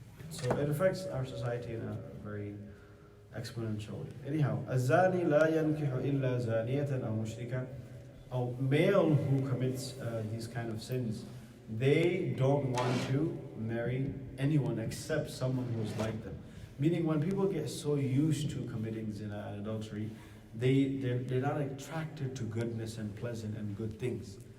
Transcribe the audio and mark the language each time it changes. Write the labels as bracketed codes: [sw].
[en] So it affects our society in a very exponential way. Anyhow, [ar] الزاني لا ينكح إلا زانية أو مشركة. [en] A male who commits these kind of sins, they don't want to marry anyone except someone who's like them. Meaning when people get so used to committing zina and adultery, they're not attracted to goodness and pleasant and good things.